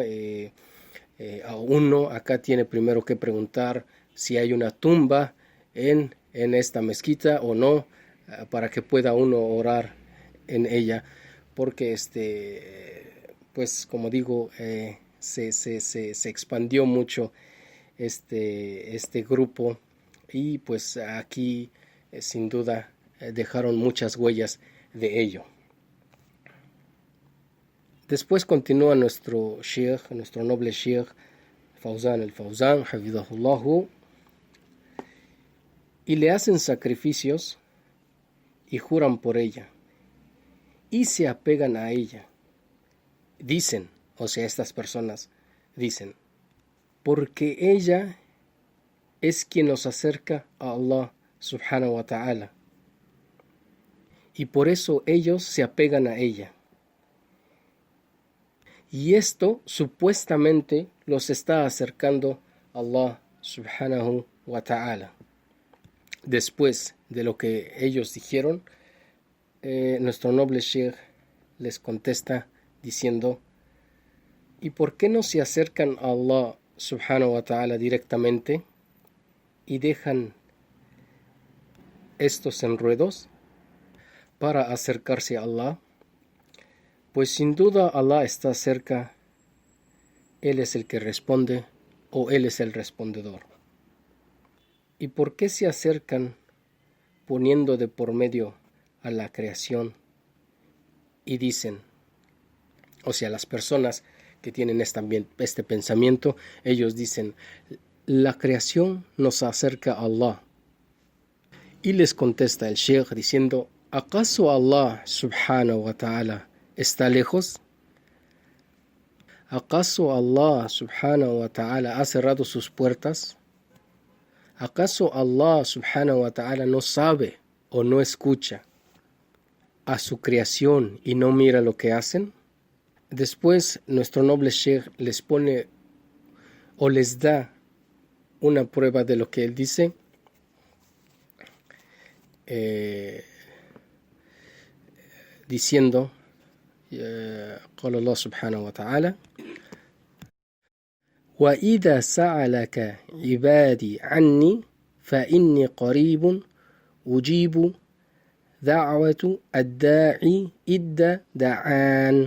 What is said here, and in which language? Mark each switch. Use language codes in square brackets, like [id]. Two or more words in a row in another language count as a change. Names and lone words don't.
[es] A uno acá tiene primero que preguntar si hay una tumba en esta mezquita o no, para que pueda uno orar en ella, porque pues como digo, se expandió mucho este grupo y pues aquí sin duda dejaron muchas huellas de ello. Después continúa nuestro sheikh, nuestro noble sheikh Fawzan al-Fawzan, hafidhahullahu, y le hacen sacrificios y juran por ella y se apegan a ella. Dicen, o sea, estas personas dicen, porque ella es quien nos acerca a Allah [ar] سبحانه وتعالى, [es] y por eso ellos se apegan a ella. Y esto supuestamente los está acercando a Allah [ar] سبحانه وتعالى. [es] Después de lo que ellos dijeron, nuestro noble sheikh les contesta diciendo, ¿y por qué no se acercan a Allah [ar] سبحانه وتعالى [es] directamente y dejan estos enredos para acercarse a Allah? Pues sin duda Allah está cerca, Él es el que responde o Él es el respondedor. ¿Y por qué se acercan poniendo de por medio a la creación y dicen, o sea, las personas que tienen este pensamiento, ellos dicen, la creación nos acerca a Allah? Y les contesta el Sheikh diciendo, ¿acaso Allah [ar] سبحانه وتعالى [es] está lejos? ¿Acaso Allah [ar] سبحانه وتعالى [es] ha cerrado sus puertas? ¿Acaso Allah [ar] سبحانه وتعالى [es] no sabe o no escucha a su creación y no mira lo que hacen? Después nuestro noble Sheikh les pone o les da una prueba de lo que él dice, diciendo, [ar] قال الله سبحانه وتعالى وإذا سألك عبادي عني فإني قريب أجيب دعوة الداعي إذا دعان.